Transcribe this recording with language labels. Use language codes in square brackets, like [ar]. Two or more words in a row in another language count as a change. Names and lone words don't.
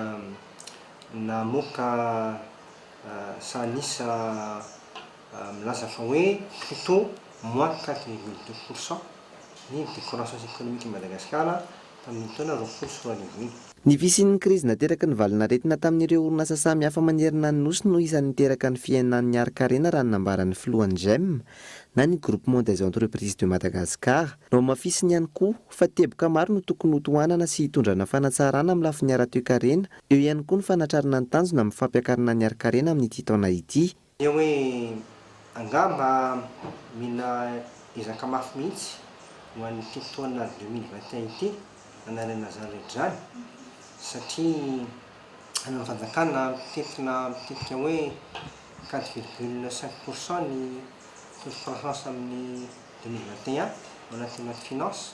[mg] namoaka sanisa milaza fa hoe [fr] plutôt moins [mg] 4,2% ny [fr] décroissance économique [mg] Madagascar tamin'ny taona 2021. Ny fisian'ny krizy nateraka ny valinaretina tamin'ireo orinasa samy hafa manerana ny nosy no isan'ny niteraka ny fiainan'ny Arkarena raha ny nambaran'ny filohan'ny GEM na ny groupement des entreprises de Madagascar. No mafisiny ihany koa fa teboka maro no tokony hotohanana sy hitondrana fanatsarana amin'ny lafin'ny ara-toe-karena, eo ihany koa ny fanatrarana ny tanjona amin'ny fampiakarana ny Arkarena amin'ity taona ity. Dia hoe angamba mila ezaka mafy mihitsy ho an'ny taona 2021 ity anarana zany rehetra zany satria amin'ny fanjakana mitetika hoe 4,5% ny [fr] taux de croissance [mg] amin'ny 2021 ao anatin'ny [fr] loi de finance.